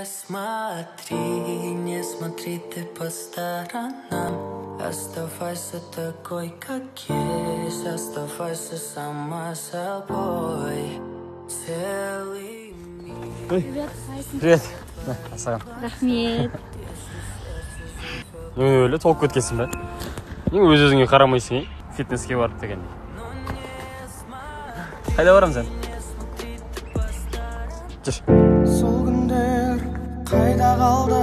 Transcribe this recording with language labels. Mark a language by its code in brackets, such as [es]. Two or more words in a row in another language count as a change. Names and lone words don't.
[ru] смотри, не смотри ты по сторонам. Оставайся такой, как есть. Оставайся сама собой. Целый мир. Привет. [kk] Саған. Рахмет. Немен өлі толып кеткенсің бе? Нең өз-өзіңе қарамайсың, фитнеске барып деген. Қайда барам сен? Жүр. Сол күндер қайда қалды?